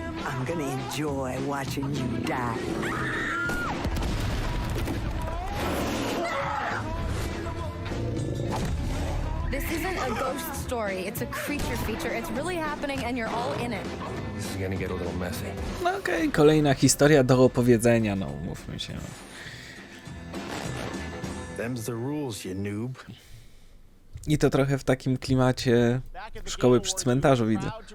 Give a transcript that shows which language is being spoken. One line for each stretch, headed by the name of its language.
English: I'm gonna enjoy watching you die. This isn't a ghost story. It's a creature feature. It's really happening and you're all in it. This is gonna get a little messy.
Polish: No okej, kolejna historia do opowiedzenia, no mówmy się.
English: Them's the rules, you noob.
Polish: I to trochę w takim klimacie szkoły przy cmentarzu widzę.